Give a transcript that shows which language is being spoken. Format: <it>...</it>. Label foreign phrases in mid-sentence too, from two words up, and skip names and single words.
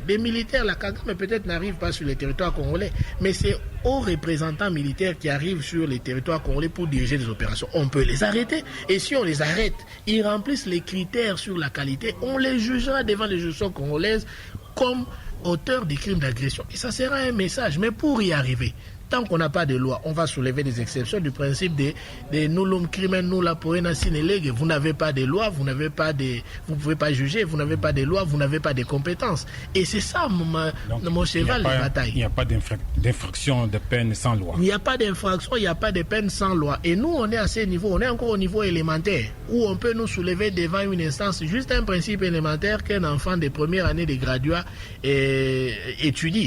<fr>Des militaires, la Kagame peut-être n'arrive pas sur le territoire congolais, mais c'est aux représentants militaires qui arrivent sur les territoires congolais pour diriger des opérations. On peut les arrêter. Et si on les arrête, ils remplissent les critères sur la qualité, on les jugera devant les juridictions congolaises comme auteurs des crimes d'agression. Et ça sera un message. Mais pour y arriver, Tant qu'on n'a pas de loi, on va soulever des exceptions du principe de</fr> <la>nullum crimen nulla poena sine lege.</la> <fr>Vous n'avez pas de loi, vous pouvez pas juger, vous n'avez pas de loi, vous n'avez pas de compétences. Et c'est ça mon cheval de bataille. Il n'y a pas d'infraction de peine sans loi. Il n'y a pas d'infraction, il n'y a pas de peine sans loi. Et nous, on est à ce niveau, on est encore au niveau élémentaire, où on peut nous soulever devant une instance juste un principe élémentaire qu'un enfant de première année de graduat étudie.</fr>